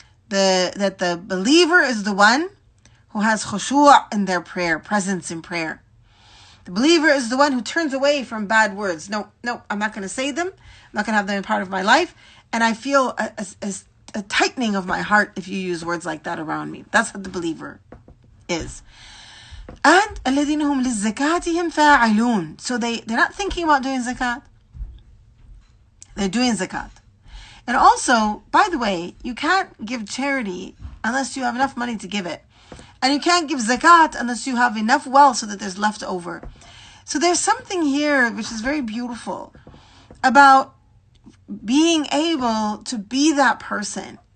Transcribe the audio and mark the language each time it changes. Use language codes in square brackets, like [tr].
[en] That the believer is the one who has khushu' in their prayer, presence in prayer. The believer is the one who turns away from bad words. No, I'm not going to say them. I'm not going to have them in part of my life. And I feel a tightening of my heart if you use words like that around me. That's what the believer is. [ar] And الَّذِينَ هُمْ لِلزَّكَاتِهِمْ فَاعِلُونَ. [en] So they're not thinking about doing zakat. They're doing zakat. And also, by the way, you can't give charity unless you have enough money to give it. And you can't give zakat unless you have enough wealth so that there's left over. So there's something here which is very beautiful about being able to be that person.